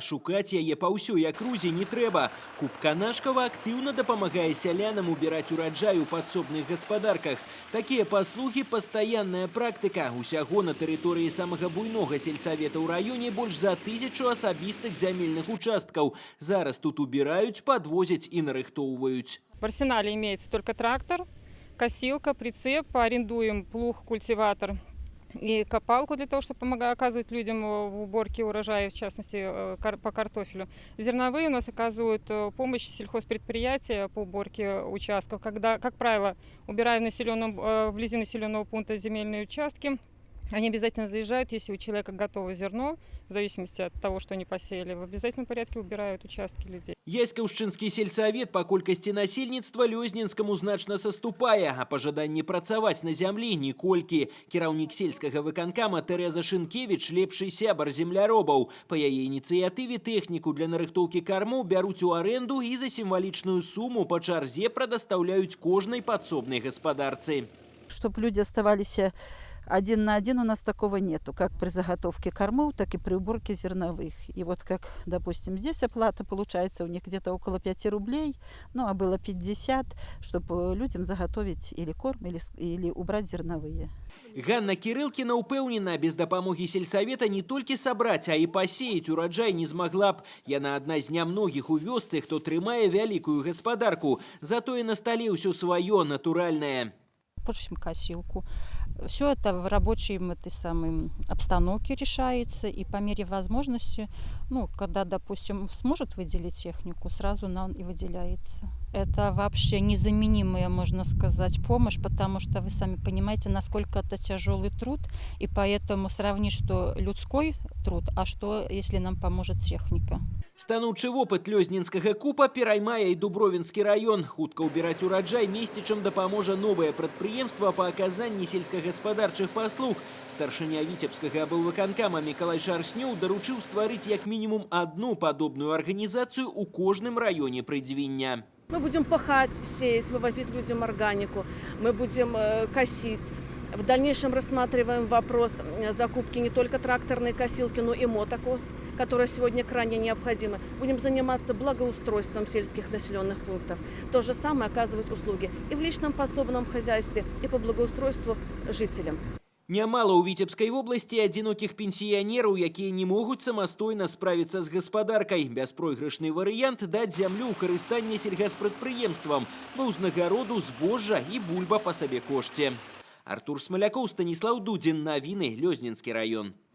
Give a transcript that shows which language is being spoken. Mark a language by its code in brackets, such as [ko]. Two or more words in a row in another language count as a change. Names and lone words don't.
[be] Шукаць яе па ўсёй акрузе не трэба. Куб Канашкава актыўна дапамагае сялянам убіраць ураджай у падсобных гаспадарках. Такія паслугі – пастаянная практыка. Усяго на тэрыторыі самага буйнога сельсавета ў раёне больш за 1000 асабістых зямельных участкаў. Зараз тут убіраюць, падвозяць і нарыхтоўваюць. [ru] В арсенале имеется только трактор, косилка, прицеп, арендуем плуг, культиватор и копалку для того, чтобы оказывать людям в уборке урожая, в частности по картофелю. Зерновые у нас оказывают помощь сельхозпредприятия по уборке участков. Когда, как правило, убираем вблизи населенного пункта земельные участки, они обязательно заезжают, если у человека готово зерно, в зависимости от того, что они посеяли, в обязательном порядке убирают участки людей. [be] Яськаўшчынскі сельсавет па колькасці насельніцтва Лёзненскаму значна саступае, а па жаданні працаваць на зямлі ніколькі. Кіраўнік сельскага выканкама Тэреза Шынкевіч – лепшы сябар земляробаў. Па яе ініцыятыве тэхніку для нарыхтоўкі кармоў бяруць у аренду і за сімвалічную суму па чарзе прадастаўляюць кожнай падсобнай гаспадарцы. [ru] Чтобы люди оставались один на один, у нас такого нету, как при заготовке кормов, так и при уборке зерновых. И вот как, допустим, здесь оплата получается у них где-то около 5 рублей, ну а было 50, чтобы людям заготовить или корм, или убрать зерновые. [be] Ганна Кирылкіна ўпэўнена, без дапамогі сельсавета не толькі сабраць, а і пасеяць ураджай не змагла б. Яна адна з нямногіх у вёсцы, хто трымае вялікую гаспадарку. Затое на стале ўсё сваё, натуральнае. [ru] Пушим косилку. Все это в рабочей обстановке решается, и по мере возможности, ну, когда, допустим, сможет выделить технику, сразу нам и выделяется. Это вообще незаменимая, можно сказать, помощь, потому что вы сами понимаете, насколько это тяжелый труд, и поэтому сравнить, что людской труд, а что, если нам поможет техника. [be] Станоўчы вопыт лёзнінскага купа пераймае і Дубровінскі раён. Хутка ўбіраць ураджай месцічам дапаможа новае прадпрыемства па аказанні сельскагаспадарчых паслуг. Старшыня Віцебскага аблвыканкама Мікалай Шарснёў даручыў стварыць як мінімум одну падобную арганізацыю ў кожным раёне Прыдзвіння. [ru] Мы будем пахать, сеять, вывозить людям органику, мы будем косить. В дальнейшем рассматриваем вопрос закупки не только тракторной косилки, но и мотокос, которая сегодня крайне необходима. Будем заниматься благоустройством сельских населенных пунктов. То же самое оказывать услуги и в личном подсобном хозяйстве, и по благоустройству жителям. [be] Нямала ў Віцебскай вобласці адзінокіх пенсіянераў, якія не могуць самастойна справіцца з гаспадаркай. Бяспройгрышны варыянт даць зямлю ў карыстанне сельгаспрадпрыемствам ва ўзнагароду збожжа і бульба па сабе кошце. Артур Смалякоў, Станіслаў Дудзін, навіны, Лёзнінскі раён.